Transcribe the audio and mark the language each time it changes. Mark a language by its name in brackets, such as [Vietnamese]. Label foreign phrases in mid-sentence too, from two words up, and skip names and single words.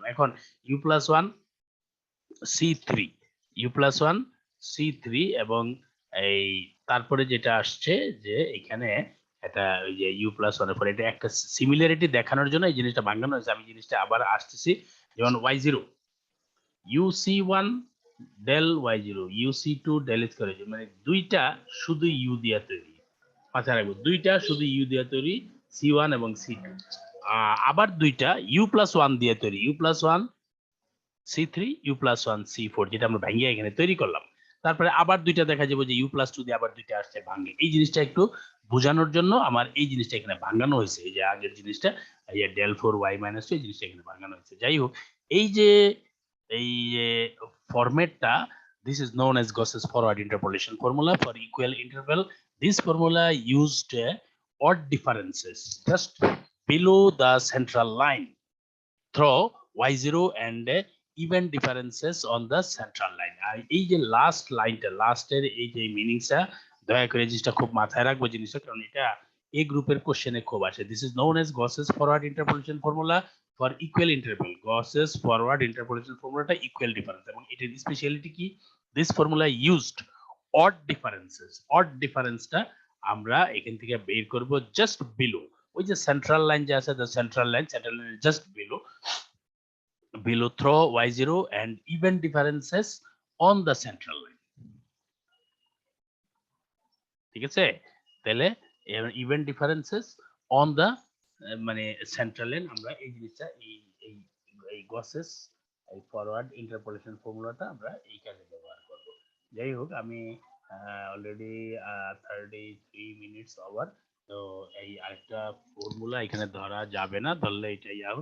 [Bangla] এখন u+1c3 u+1c3 এবং এই তারপরে যেটা আসছে যে এখানে এটা ওই যে u+1 এর পরে এটা একটা সিমিলারিটি দেখানোর জন্য এই জিনিসটা ভাঙানো হয়েছে। আমি জিনিসটা আবার আসতেছি, যেমন y0 uc1 del y0 uc2 [English] del square, [Bangla] মানে দুইটা শুধু u দিয়ে তৈরি, মাথায় রাখবো দুইটা শুধু u দিয়ে তৈরি, c1 এবং c2। আবার দুইটা u+1 দিয়ে তৈরি, u+1 c3 u+1 c4, যেটা আমরা ভাঙিয়ে এখানে তৈরি করলাম। তারপরে আবার দুইটা দেখা যাবে যে u+2 দিয়ে আবার দুইটা আসছে ভাঙে। এই জিনিসটা একটু বোঝানোর জন্য আমার এই জিনিসটা এখানে ভাঙানো হয়েছে, এই যে আগের জিনিসটা এই যে del4y-2 এই জিনিসটা এখানে ভাঙানো হয়েছে। যাই হোক, এই যে ফরম্যাটটা, [English] this is known as Gauss's forward interpolation formula for equal interval. This formula used odd differences just below the central line through y0 and even differences on the central line। [Bangla] আর এই যে [English] last lineটা, [Bangla] লাস্টের এই যে মিনিংসটা দয়া করে জিনিসটা খুব মাথায় রাখবো জিনিসটা, কারণ এটা এই গ্রুপের কোশ্চেনে খুব আসে। [English] this is known as Gauss's forward interpolation formula for equal interval। Gauss's forward interpolation formulaটা equal difference, [Bangla] এবং এটার [English] স্পেশালিটি কি, this formula used odd differences. odd differenceটা [Bangla] আমরা এখান থেকে বের করব [English] just below, [Bangla] ওই যে [English] central line [Bangla] যে আছে, [English] the central line just below throw y0 and even differences on the central line। [Bangla] ঠিক আছে, তাহলে [English] even differences on the [Bangla] মানে [English] central line, [Bangla] আমরা এই জিনিসটা এই এই এই Gauss's এই [English] forward interpolation formulaটা [Bangla] আমরা এই কাজে ব্যবহার করব। যাই হোক, আমি অলরেডি 33 [English] minutes over, [Bangla] তো এই আরেকটা ফর্মুলা এখানে ধরা যাবে না, ধরলে এটা হবে।